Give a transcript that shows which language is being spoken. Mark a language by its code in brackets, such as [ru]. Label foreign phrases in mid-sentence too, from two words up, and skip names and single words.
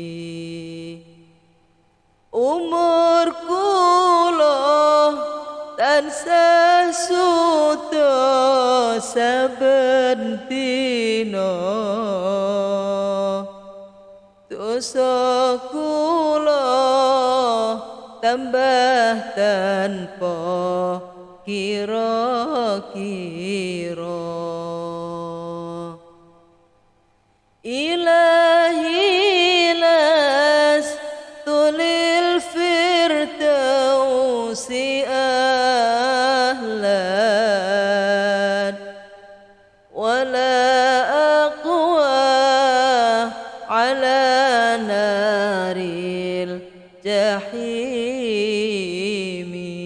[jv] Umur kula tansah suda saben dina dosa kula tambah tanpa kira-kira. [ar] إلهي لست للفردوس أهلا ولا أقوى على نار الجحيم